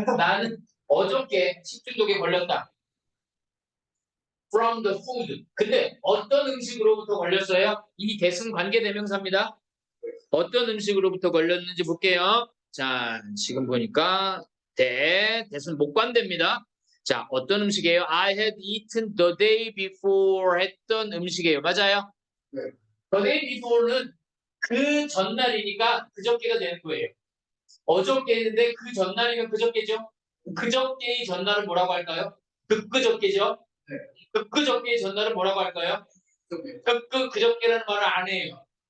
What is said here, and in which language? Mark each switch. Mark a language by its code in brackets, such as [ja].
[ko] 나는 어저께 식중독에 걸렸다. [en] From the food. [ko] 근데 어떤 음식으로부터 걸렸어요? 이 대승 관계대명사입니다. 어떤 음식으로부터 걸렸는지 볼게요. 자, 지금 보니까 대승 목관대입니다. 자, 어떤 음식이에요? [en] I had eaten the day before [ko] 했던 음식이에요. 맞아요? 네. [en] The day before [ko] 는 그 전날이니까 그저께가 되는 거예요. 어저께 했는데 그 전날이면 그저께죠? 그저께의 전날은 뭐라고 할까요? 그저께죠? 네. 그저께의 전날은 뭐라고 할까요? 그저께라는 말을 안 해요.